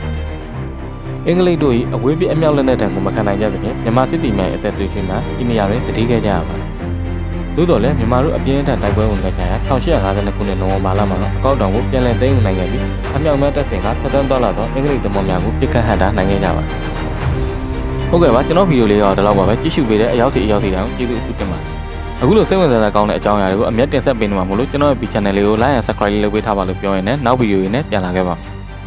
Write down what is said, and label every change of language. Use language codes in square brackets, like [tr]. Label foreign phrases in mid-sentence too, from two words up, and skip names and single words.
[my] ။အင်္ဂလိပ်တို့၏အဝေးပြေးအမြောက်လက်နက်တံကိုမခံနိုင်ကြသဖြင့်မြန်မာစစ်တီများရဲ့အသက်သွေးချွေးမှာဒီနေရာတွင်တည်ခဲ့ကြရပါတယ်။သို့တော်လည်းမြန်မာတို့အပြင်းထန်တိုက်ပွဲဝင်ခဲ့ကြရာ1852ခုနှစ်နိုဝင်ဘာလမှာတော့အကောက်တောင်ကိုပြန်လည်သိမ်းယူနိုင်ခဲ့ပြီးအမြောက်မဲ့တပ်ဆင်ကဆက်တန်းသွားလာသောအင်္ဂလိပ်သမောများကိုပစ်ခတ်ဟန့်တားနိုင်ခဲ့ကြပါတယ်။ဟုတ်ကဲ့ပါကျွန်တော်ဗီဒီယိုလေးတော့ဒီလောက်ပါပဲကြည့်ရှုပေးတဲ့အရောက်စီတိုင်းကျေးဇူးအထူးတင်ပါတယ်အခုလိုစိတ်ဝင်စားစရာကောင်းတဲ့အကြောင်းအရာတွေကိုအမြဲတင်ဆက်ပေးနေမှာမို့လို့ကျွန်တော်ရဲ့ channel လေးကို [en] like and subscribe [my] လေးလုပ်ပေးထားပါလို့ပြောရင်းနဲ့နောက်ဗီဒီယိုတွေနဲ့ပြန်လာခဲ့ပါ